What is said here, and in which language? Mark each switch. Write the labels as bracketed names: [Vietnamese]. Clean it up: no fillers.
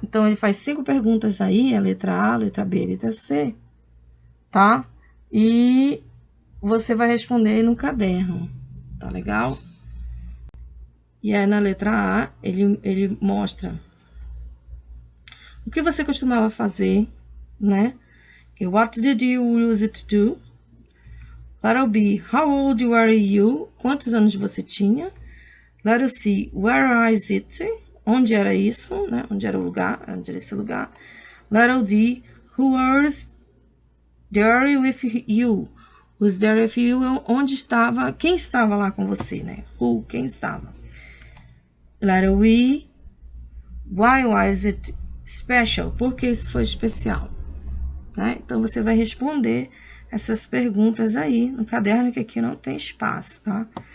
[Portuguese] Então, ele faz 5 perguntas aí, a letra A, a letra B, a letra C, tá? E você vai responder no caderno, tá legal? E aí, na letra A, ele mostra o que você costumava fazer, né? [English] What did you use to do? Letter B, how old were you? [Portuguese] Quantos anos você tinha? [English] Letter C, where is it? [Portuguese] Onde era isso, né? Onde era o lugar? Onde era esse lugar? [English] Letter D, who was there with you? Who's there with you? [Portuguese] Onde estava? Quem estava lá com você, né? Who, quem estava? Letter E, [English] Why was it special? [Portuguese] Por que isso foi especial? Né? Então, você vai responder essas perguntas aí no caderno, que aqui não tem espaço, tá?